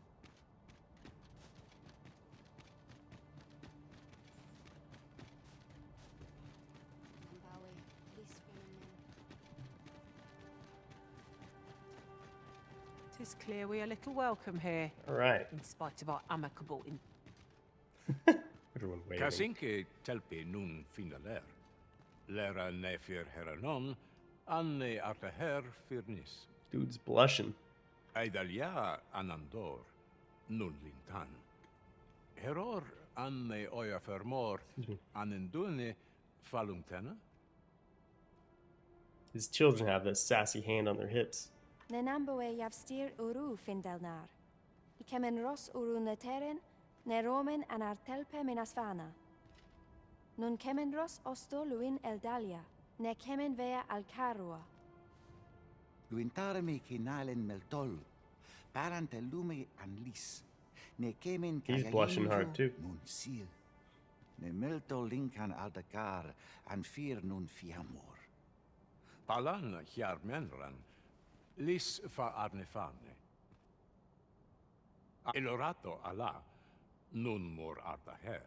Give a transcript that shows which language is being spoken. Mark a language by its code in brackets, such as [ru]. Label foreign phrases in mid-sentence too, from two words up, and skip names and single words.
[en] Tis clear we are little welcome here. All right. In spite of our amicable Everyone waiting. [qya] Casinque telpi nun finaler. Lera ne fir heranon, anne arta her firnis. [en] Dude's blushing. [qya] Aidalia anandor, nun lintan. Heror anne oia fermor, anendune falumtena. [en] His children have that sassy hand on their hips. [qya] Nenamboe javstir uru findelnar. Ikemen ros uru neteren, ne romen an artelpe minasvana. Nun kemen ros osto luin eldalia, ne kemen vea alcarua. Luintarme kinalen meltol, parante lume anlis. Ne kemen [en] He's blushing hard too. [qya] Nun sil. Ne meltol linkan aldacar, an fir nun fiamor. Palan hiar menran, lis fa arnefane. Elorato Allah, nun mor arta her.